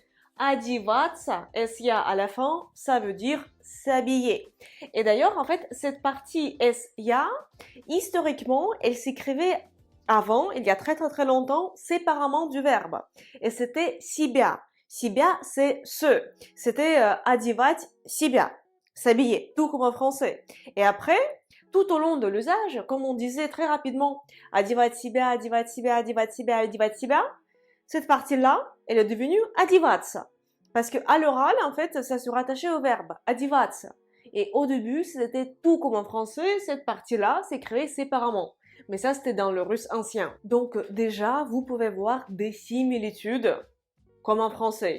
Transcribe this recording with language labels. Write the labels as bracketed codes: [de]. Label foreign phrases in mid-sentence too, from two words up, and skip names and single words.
[fr] Одеваться, s-ya à la fin, ça veut dire s'habiller. Et d'ailleurs, en fait, cette partie s-ya, historiquement, elle s'écrivait avant, il y a très longtemps, séparément du verbe. Et c'était [ru] себя. Себя, [fr] c'est ce. C'était [ru] одевать себя, [fr] s'habiller, tout comme en français. Et après, tout au long de l'usage, comme on disait très rapidement, [ru] одевать себя, одевать себя, одевать себя, одевать себя, [fr] cette partie-là, elle est devenue одеваться. Parce que à l'oral, en fait, ça se rattachait au verbe, одеваться. Et au début, c'était tout comme en français, cette partie-là s'est créée séparément. Mais ça, c'était dans le russe ancien. Donc déjà, vous pouvez voir des similitudes, comme en français.